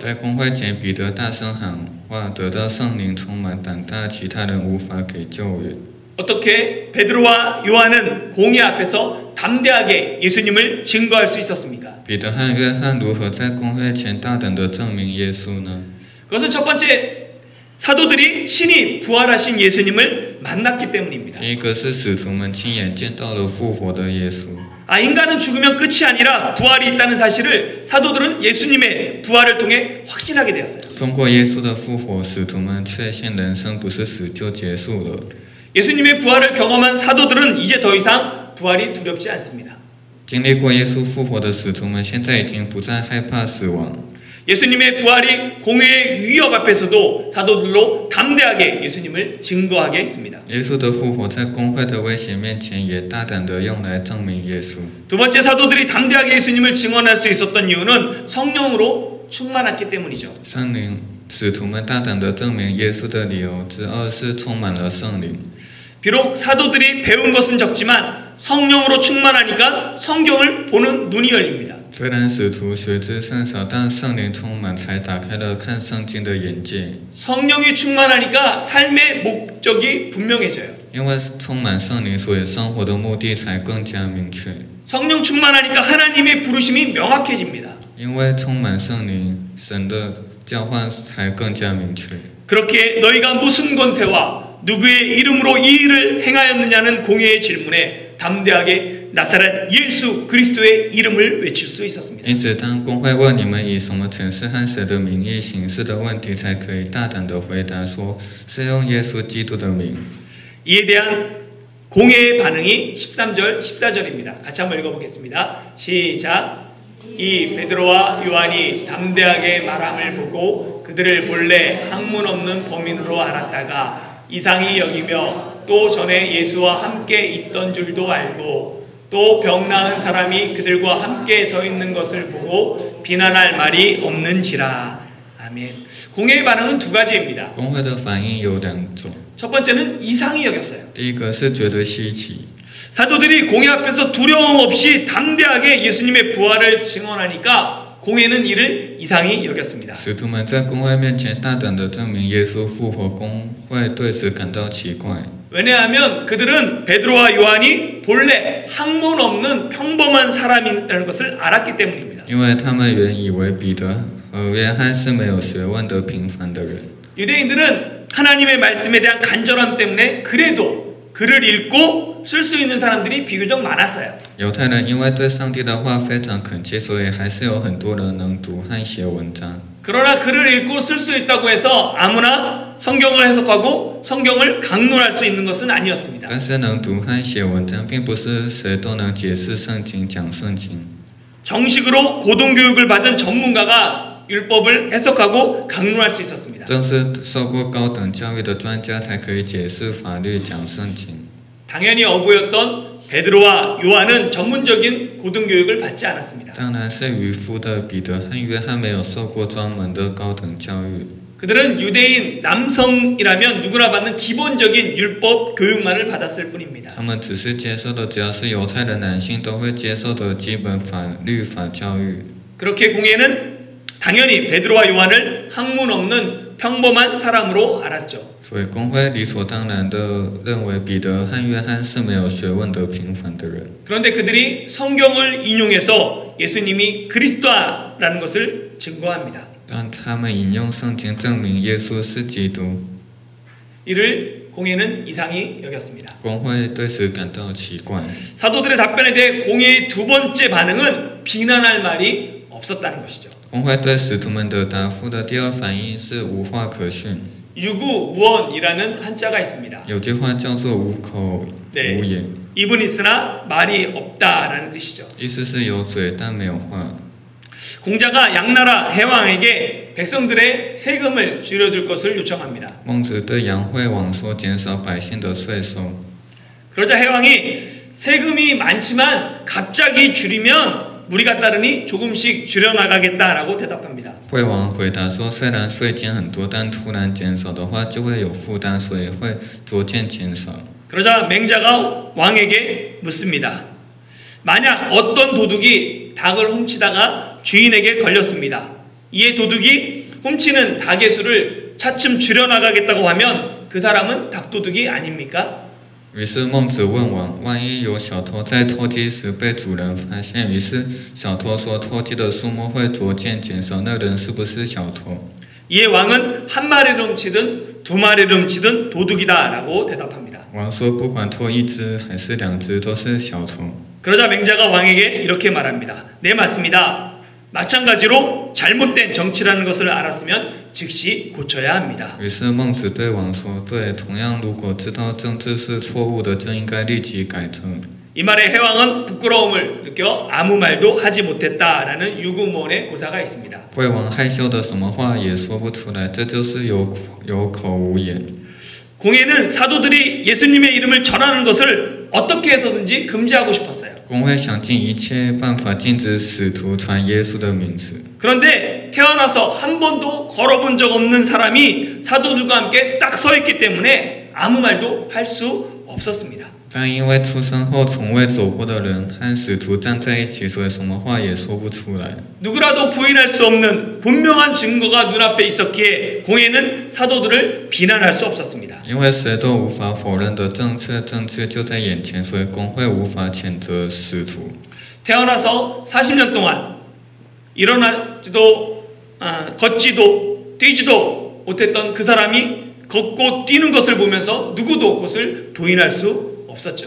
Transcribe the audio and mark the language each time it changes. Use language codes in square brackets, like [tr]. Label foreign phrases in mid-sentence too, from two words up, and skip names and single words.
[zh] 在公会前，彼得大声喊话，得到圣灵充满，胆大，其他人无法给救援。 [ko] 어떻게 베드로와 요한은 공회 앞에서 담대하게 예수님을 증거할 수 있었습니까? [zh] 彼得和约翰如何在公会前大胆地证明耶稣呢？ [ko] 그것은 첫 번째 사도들이 친히 부활하신 예수님을 만났기 때문입니다. [zh] 第一个是使徒们亲眼见到了复活的耶稣。 [ko] 인간은 죽으면 끝이 아니라 부활이 있다는 사실을 사도들은 예수님의 부활을 통해 확신하게 되었어요. [zh] 通过耶稣的复活，使徒们确信人生不是死就结束了。 [ko] 예수님의 부활을 경험한 사도들은 이제 더 이상 부활이 두렵지 않습니다. [zh] 经历过耶稣复活的使徒们，现在已经不再害怕死亡。 [ko] 예수님의 부활이 공회의 위협 앞에서도 사도들로 담대하게 예수님을 증거하게 했습니다. [zh] 耶稣的复活在公会的威胁面前，也大胆地用来证明耶稣。 [ko] 두 번째 사도들이 담대하게 예수님을 증언할 수 있었던 이유는 성령으로 충만했기 때문이죠. [zh] 圣灵，使徒们大胆地证明耶稣的理由之二是充满了圣灵。 [ko] 비록 사도들이 배운 것은 적지만 성령으로 충만하니까 성경을 보는 눈이 열립니다. [zh] 虽然使徒学知甚少，但圣灵充满，才打开了看圣经的眼界。 [ko] 성령이 충만하니까 삶의 목적이 분명해져요. [zh] 因为充满圣灵，所以生活的目的才更加明确。 [ko] 성령 충만하니까 하나님의 부르심이 명확해집니다. [zh] 因为充满圣灵，神的召唤才更加明确。 [ko] 그렇게 너희가 무슨 권세와 누구의 이름으로 이 일을 행하였느냐는 공회의 질문에 담대하게 나사렛 예수 그리스도의 이름을 외칠 수 있었습니다. [zh] 因此，当公会问你们以什么权势和谁的名义行事的问题，才可以大胆地回答说是用耶稣基督的名。 [ko] 이에 대한 공회의 반응이 13절, 14절입니다. 같이 한번 읽어보겠습니다. 시작. 이 베드로와 요한이 담대하게 말함을 보고 그들을 본래 학문 없는 범인으로 알았다가 이상히 여기며 또 전에 예수와 함께 있던 줄도 알고 또 병 나은 사람이 그들과 함께 서 있는 것을 보고 비난할 말이 없는지라. 아멘. 공회의 반응은 두 가지입니다. [zh] 公会的反应有两种， [ko] 첫 번째는 이상히 여겼어요. [zh] 第一个是觉得稀奇， [ko] 사도들이 공회 앞에서 두려움 없이 담대하게 예수님의 부활을 증언하니까 공회는 이를 이상히 여겼습니다. [zh] 使徒们在公会面前大胆地证明耶稣复活，公会对此感到奇怪。 [ko] 왜냐하면 그들은 베드로와 요한이 본래 학문 없는 평범한 사람이라는 것을 알았기 때문입니다. [zh] 因为他们原以为彼得和约翰是没有学问的平凡的人。 [ko] 유대인들은 하나님의 말씀에 대한 간절함 때문에 그래도 글을 읽고 쓸 수 있는 사람들이 비교적 많았어요. [zh] 犹太人因为对上帝的话非常恳切，所以还是有很多人能读和写文章。 [ko] 그러나 글을 읽고 쓸 수 있다고 해서 아무나 성경을 해석하고 성경을 강론할 수 있는 것은 아니었습니다. [zh] 但是能读和写文章，并不是谁都能解释圣经、讲圣经。 [ko] 정식으로 고등교육을 받은 전문가가 율법을 해석하고 강론할 수 있었습니다. [zh] 正是受过高等教育的专家才可以解释法律、讲圣经。 [ko] 당연히 어부였던 베드로와 요한은 전문적인 고등교육을 받지 않았습니다. [zh] 当然是渔夫的彼得和约翰没有受过专门的高等教育。 [ko] 그들은 유대인 남성이라면 누구나 받는 기본적인 율법 교육만을 받았을 뿐입니다. [zh] 他们只是接受的，只要是犹太的男性都会接受的基本律法教育。 [ko] 그렇게 공회는 당연히 베드로와 요한을 학문 없는 평범한 사람으로 알았죠. [zh] 所以公会理所当然的认为彼得和约翰是没有学问的平凡的人。 [ko] 그런데 그들이 성경을 인용해서 예수님이 그리스도라는 것을 증거합니다. [zh] 但他们引用圣经证明耶稣是基督， [ko] 이를 공회는 이상히 여겼습니다. [zh] 公会对此感到奇怪。 [ko] 사도들의 답변에 대해 공회의 두 번째 반응은 비난할 말이 없었다는 것이죠. [zh] 公会对使徒们的答复的第二反应是无话可训。 [ko] 유구무원이라는 한자가 있습니다. [zh] 有句话叫做无口无言， [ko] 입은 있으나 말이 없다라는 뜻이죠. [zh] 意思是有嘴但没有话。 [ko] 공자가 양나라 해왕에게 백성들의 세금을 줄여줄 것을 요청합니다. [zh] 孟子对杨惠王说：“减少百姓的税收。” [ko] 그러자 해왕이 세금이 많지만 갑자기 줄이면 무리가 따르니 조금씩 줄여나가겠다라고 대답합니다. [zh] 惠王回答说：“虽然税金很多，但突然减少的话就会有负担，所以会逐渐减少。” [ko] 그러자 맹자가 왕에게 묻습니다. 만약 어떤 도둑이 닭을 훔치다가 주인에게 걸렸습니다. 이에 도둑이 훔치는 닭의 수를 차츰 줄여나가겠다고 하면 그 사람은 닭도둑이 아닙니까? [zh] 于是孟子问王：“万一有小偷在偷鸡时被主人发现，于是小偷说偷鸡的数目会逐渐减少，那人是不是小偷？” [ko] 이에 왕은 한 마리를 훔치든 두 마리를 훔치든 도둑이다라고 대답합니다. [zh] 王说：“不管偷一只还是两只，都是小偷。” [ko] 그러자 맹자가 왕에게 이렇게 말합니다. 네, 맞습니다. 마찬가지로 잘못된 정치라는 것을 알았으면 즉시 고쳐야 합니다. [zh] 于是孟子对王说：“对，同样，如果知道政治是错误的，就应该立即改正。” [ko] 이 말에 해왕은 부끄러움을 느껴 아무 말도 하지 못했다라는 유구무원의 고사가 있습니다. [zh] 惠王害羞的什么话也说不出来，这就是有口无言。 [ko] 공회는 사도들이 예수님의 이름을 전하는 것을 어떻게 해서든지 금지하고 싶었어요. [zh] 公会想尽一切办法禁止使徒传耶稣的名字。 [ko] 그런데 태어나서 한 번도 걸어본 적 없는 사람이 사도들과 함께 딱 서 있기 때문에 아무 말도 할 수 없었습니다. [zh] 但因为出生后从未走过的人和使徒站在一起，所以什么话也说不出来。 [ko] 누구라도 부인할 수 없는 분명한 증거가 눈앞에 있었기에 공회는 사도들을 비난할 수 없었습니다. [zh] 因为谁都无法否认的正确证据就在眼前，所以公会无法谴责使徒。 [ko] 태어나서 40년 동안 일어나지도 걷지도 뛰지도 못했던 그 사람이 걷고 뛰는 것을 보면서 누구도 그것을 부인할 수 없었죠.